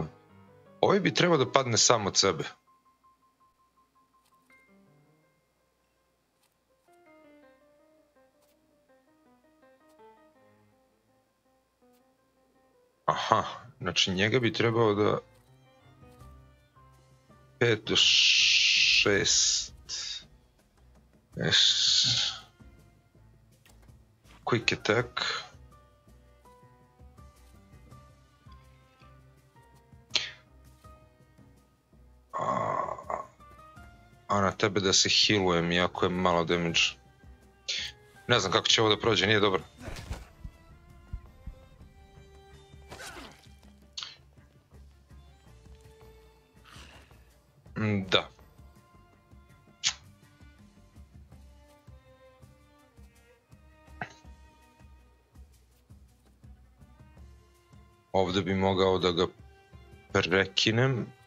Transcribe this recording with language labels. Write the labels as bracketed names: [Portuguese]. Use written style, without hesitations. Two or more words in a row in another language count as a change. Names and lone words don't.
[Serbian] Ovaj bi trebao da padne sam od sebe. Aha, znači njega bi trebao da... 5 do 6... [English] Quick attack. [Serbian] A na tebe da se healujem, iako je malo damage. Ne znam kako će ovo da prođe, nije dobro. Da. Ovde bi mogao da ga prekinem.